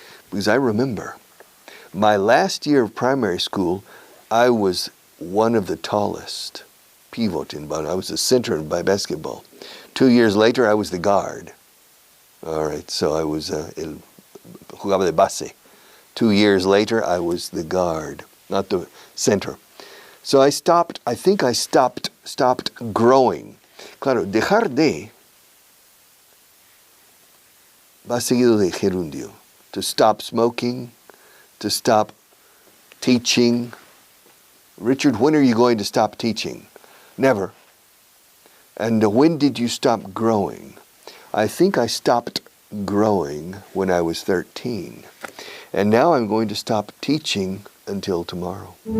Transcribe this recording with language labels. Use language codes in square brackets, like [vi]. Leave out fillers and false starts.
[en] Because I remember, my last year of primary school, I was one of the tallest pivot in Bano. I was the center in basketball. 2 years later, I was the guard. All right, so I was [es] jugaba de base. [en] 2 years later, I was the guard, not the center. So I think I stopped growing. [es] Claro, dejar de va seguido de gerundio. [en] To stop smoking, to stop teaching. Richard, when are you going to stop teaching? Never. And when did you stop growing? I think I stopped growing when I was 13. And now I'm going to stop teaching until tomorrow.